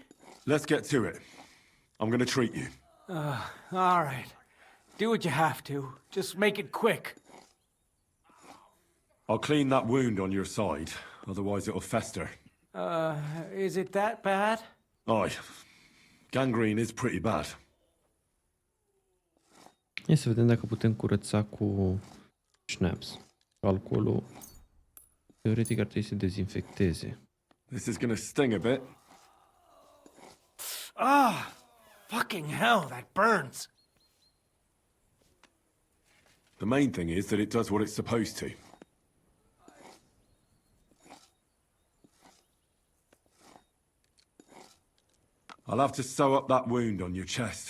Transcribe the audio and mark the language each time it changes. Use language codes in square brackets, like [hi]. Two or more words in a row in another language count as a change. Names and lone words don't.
[en] Let's get to it. I'm gonna treat you. All right. Do what you have to. Just make it quick. I'll clean that wound on your side, otherwise it'll fester. Is it that bad? Aye. Gangrene is pretty bad. [ro] Hai să vedem dacă putem curăța cu schnapps. Alcoolul teoretic ar trebui să dezinfecteze. [en] This is gonna sting a bit. Fucking hell, that burns. The main thing is that it does what it's supposed to. I'll have to sew up that wound on your chest.